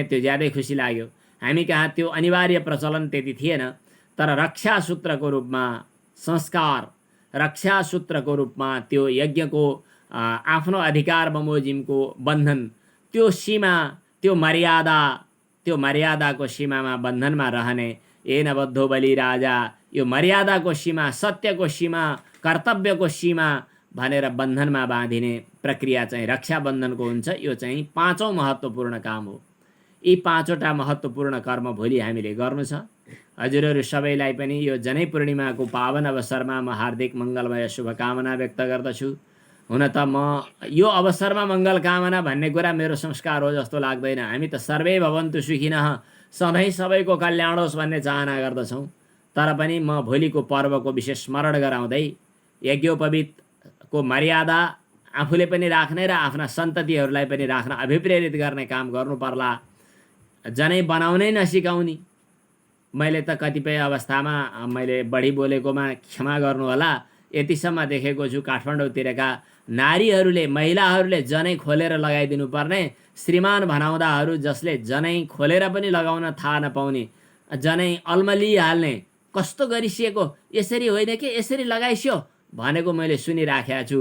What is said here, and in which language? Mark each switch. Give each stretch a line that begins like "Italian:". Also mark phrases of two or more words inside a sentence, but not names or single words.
Nepali: त्यो ज्यादै खुसी लाग्यो। हामी कहाँ त्यो अनिवार्य प्रचलन त्यति थिएन, तर रक्षा सूत्रको रूपमा संस्कार, रक्षा सूत्रको रूपमा त्यो यज्ञको आफ्नो अधिकार बमोजिमको बन्धन, त्यो सीमा, त्यो मर्यादाको सीमामा बन्धनमा रहने
Sanskrit: येन बद्धो बलि राजा,
Nepali: यो मर्यादाको सीमा, सत्यको सीमा, कर्तव्यको सीमा भनेर बन्धनमा बाँधिने प्रक्रिया चाहिँ रक्षाबन्धनको हुन्छ। यो चाहिँ 5औं महत्त्वपूर्ण काम हो। यी 5वटा महत्त्वपूर्ण कर्म भोलि हामीले गर्नु छ। हजुरहरू सबैलाई पनि यो जनै पूर्णिमाको पावन अवसरमा म हार्दिक मङ्गलमय शुभकामना व्यक्त गर्दछु। हुन त म यो अवसरमा मङ्गल कामना भन्ने कुरा मेरो संस्कार हो जस्तो लाग्दैन। हामी त
Sanskrit: सर्वे भवन्तु सुखिनः,
Nepali: सधैँ सबैको कल्याण होस् भन्ने चाहना गर्दछौँ। तर पनि म भोलिको पर्वको विशेष स्मरण गराउँदै यज्ञोपवीतको मर्यादा आफूले पनि राख्ने र आफ्ना सन्ततिहरूलाई पनि राख्न अभिप्रेरित गर्ने काम गर्नु पर्ला। जनै बनाउनै नसिकाउने, मैले त कतिपय अवस्थामा मैले बढी बोलेकोमा क्षमा गर्नु होला, यतिसम्म देखेको छु काठमाडौँतिरका नारीहरूले, महिलाहरूले जनै खोलेर लगाइदिनु पर्ने, श्रीमान भनाउँदाहरू जसले जनै खोलेर पनि लगाउन थाहा नपाउने, जनै अल्मलिहाल्ने, कस्तो गरिसिएको, यसरी होइन कि यसरी लगाइस्यो भनेको मैले सुनिराखेको छु।